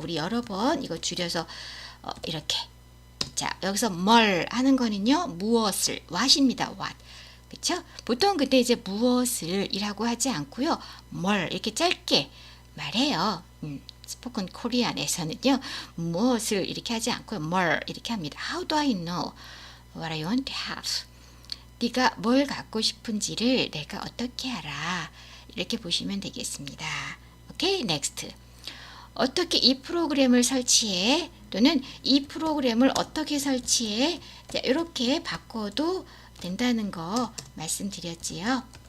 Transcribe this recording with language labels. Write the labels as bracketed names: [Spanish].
[Korean] 우리 여러 번 이거 줄여서 이렇게. 자, 여기서 뭘 하는 거는요. 무엇을, what입니다. what. 그쵸? 보통 그때 이제 무엇을 이라고 하지 않고요. 뭘 이렇게 짧게 말해요. 스포큰 코리안에서는요. 무엇을 이렇게 하지 않고요. 뭘 이렇게 합니다. [English] How do I know what I want to have? [Korean] 네가 뭘 갖고 싶은지를 내가 어떻게 알아? 이렇게 보시면 되겠습니다. [English] 오케이, next. [Korean] 어떻게 이 프로그램을 설치해? 또는 이 프로그램을 어떻게 설치해? 자, 이렇게 바꿔도 된다는 거 말씀드렸지요.